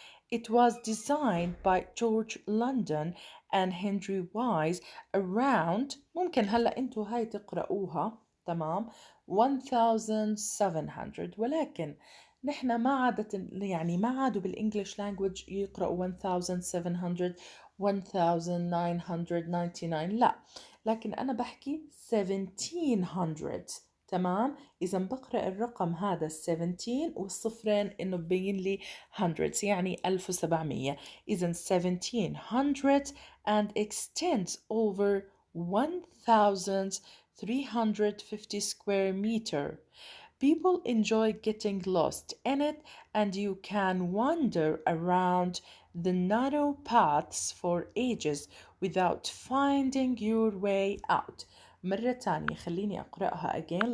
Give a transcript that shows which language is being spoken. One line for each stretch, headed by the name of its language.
English: It was designed by George London and Henry Wise around.
Arabic: ممكن هلا انتو هاي تقرأوها تمام 1700 ولكن نحن ما عادة يعني ما عادوا بالإنجليش لانجويج يقرأوا 1700 1999 لا لكن أنا بحكي 1700 تمام إذا بقرأ الرقم هذا 17 والصفرين إنه ببين لي hundreds يعني 1700 إذا 1700
English: and extends over 1350 square meter. People enjoy getting lost in it, and you can wander around the narrow paths for ages without finding your way out.
Arabic: مرة تانية خليني أقرأها again.